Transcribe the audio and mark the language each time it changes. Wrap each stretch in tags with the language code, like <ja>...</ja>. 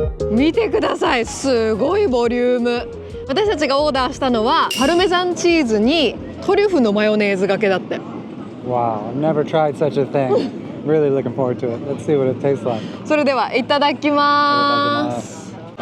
<ja>Oh 見てください、すごいボリューム。私たちがオーダーしたのはパルメザンチーズにトリュフのマヨネーズがけだって。</ja> <en>Wow, I've never tried such a thing. Really looking forward to it. Let's see what it tastes like.</en> <ja>それではいただきます。</ja>